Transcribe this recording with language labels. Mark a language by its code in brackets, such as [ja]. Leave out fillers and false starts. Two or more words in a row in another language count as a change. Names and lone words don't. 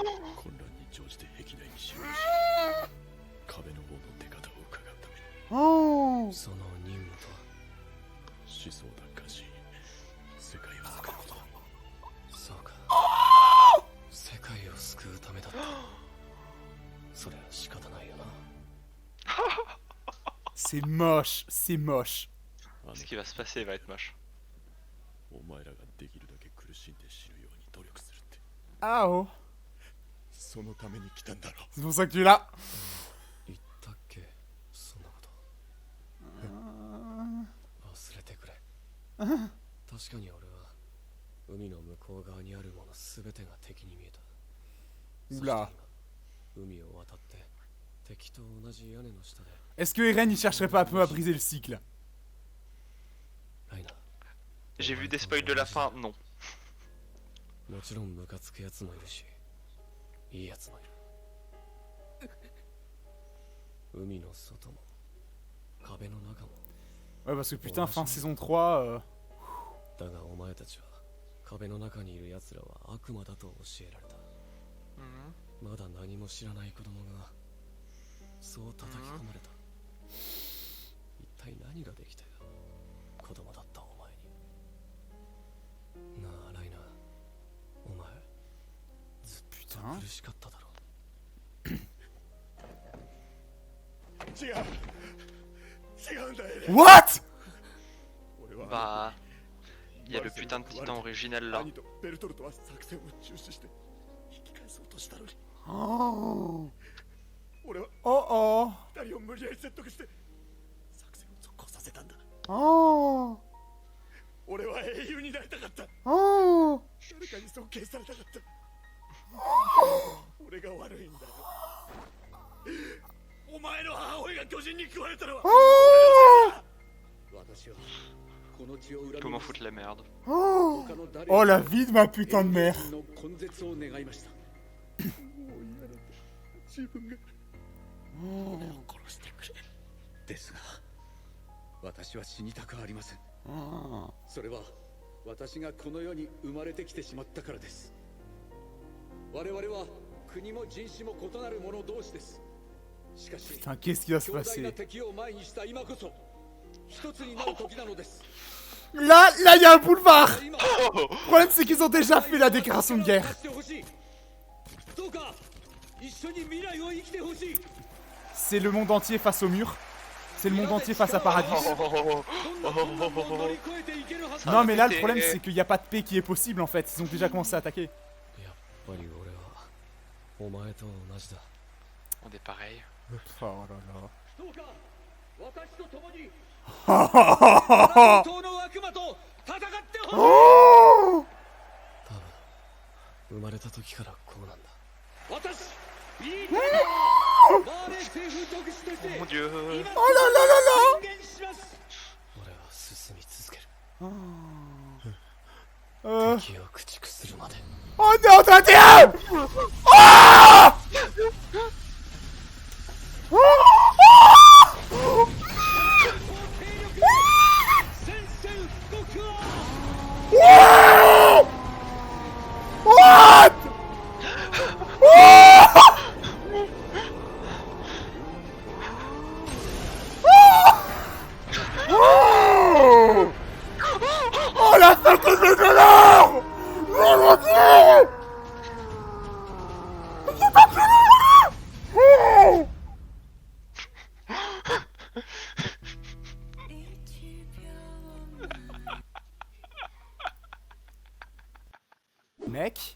[ja] 混乱に乗じて壁内に侵入し、壁の王の出方を伺うために Oh. その任務とは。始祖を奪還し、世界を救うことだ。そうか。世界を救うためだった。それは仕方ないよな。 [fr] C'est moche. C'est moche. [ja] あの [fr] Ce qui va se passer va être moche. [ja] お前らができるだけ苦しんで死ぬように努力するって、 Ah oh. そのために来たんだろ [fr] C'est pour ça que tu es là. [ja] 言ったっけ、そんなこと。忘れてくれ。確かに俺は海の向こう側にあるものすべてが敵に見えた。うら。そして今海を渡って敵と同じ屋根の下で。 [fr] Est-ce que Eren, il chercherait pas un peu à briser le cycle? [ja] ライナー。 [fr] J'ai vu des spoils de la fin, non. [ja] もちろんムカつくやつもいるし、いいやつもいる。海の外も壁の中も。 [fr] Ouais, parce que putain, fin saison 3. [ja] だがお前たちは壁の中にいる奴らは悪魔だと教えられた。 Mhm. まだ何も知らない子供がそう叩き込まれた。一体何ができたよ、子供だったお前に。なあライナー、お前ずっと苦しかっただろ。違うんだエレン。 [en] What? [ja] 俺は [fr] Bah, Il y a le putain de titan originel là. [ja] 兄とベルトルトは作戦を中止して引き返そうとしたのに Oh 俺は oh 二人を無理やり説得して作戦を続行させたんだ oh 俺は英雄になりたかった oh 誰かに尊敬されたかった俺が悪いんだよお前の母親が巨人に食われたのは私はこの血を恨 [fr] Je peux [ja] み [fr] m'en foutre la merde. oh [ja] 他の誰 [fr] Oh la vie de ma putain de mère [ja] の根絶を願いました自分が俺を殺してくれですが私は死にたくありませんそれは私がこの世に生まれてきてしまったからです我々は国も人種も異なる者同士ですしかし [fr] Putain, qu'est-ce qui va se [ja] 強大な [fr] passer? [ja] 敵を前にした今こそ一つになる時なのです [fr] Là, il y a un boulevard! [ja] 今 [fr] Le problème, c'est qu'ils ont déjà fait la déclaration de guerre. [ja] どうか一緒に未来を生きてほしい [fr] C'est le monde entier face au mur. C'est le monde entier face à Paradis. Non, mais là, le problème, c'est qu'il n'y a pas de paix qui est possible en fait. Ils ont déjà commencé à attaquer. [ja] やっぱり俺はお前と同じだ [fr] On est pareil. Oh là là. [ja] どうか私と共に Oh 党の悪魔と戦ってほしい oh 多分生まれた時からこうなんだ私ビートバーレー政府特使として [fr] Mon dieu. [ja] 今 [fr] là là là [ja] 宣言します俺は進み続ける 敵を駆逐するまで [fr] On est en 31! Oh oh [ja] 宣戦布告を [en] oh What? [fr] Oh oh Oh la santé de l'or Oh mon dieu J'ai pas tué le oh Mec